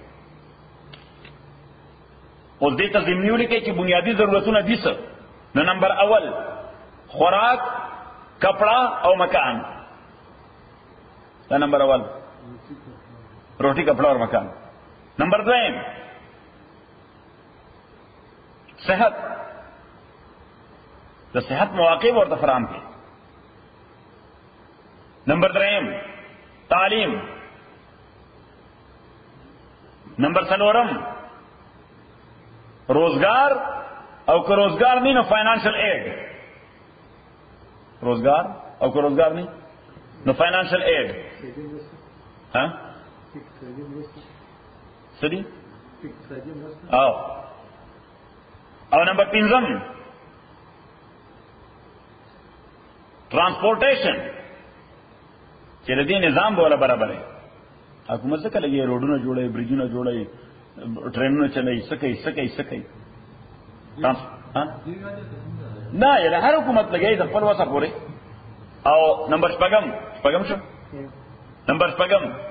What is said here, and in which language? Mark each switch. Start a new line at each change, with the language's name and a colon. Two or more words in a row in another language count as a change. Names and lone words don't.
Pashto: اوس دې ته ضمني ولیکئ چې بنیادی ضرورتونه دي څه نو نمبر اول خوراک کپڑا او مکان دا نمبر اول
Urdu: روٹی کپڑا اور مکان
Pashto: نمبر دویم صحت د صحت مواقع ورته فراهم کړي نمبر دریم تعلیم نمبر څلورم روزگار او که روزگار نہیں نو
English: financial aid
Pashto: روزگار او که روزگار نہیں نو
English: financial aid
Pashto: ہاں سدی او نمبر پنځم ټرانسپورټیشن چې د دې نظام بوله برابر دی حکومت څه کوي روډونه جوړوي برجونه جوړوي ټرینونه چلوي سکي نه یله هر حکومت لګي د خپل وسه پورې او نمبر شپږم شو نمبر شپږم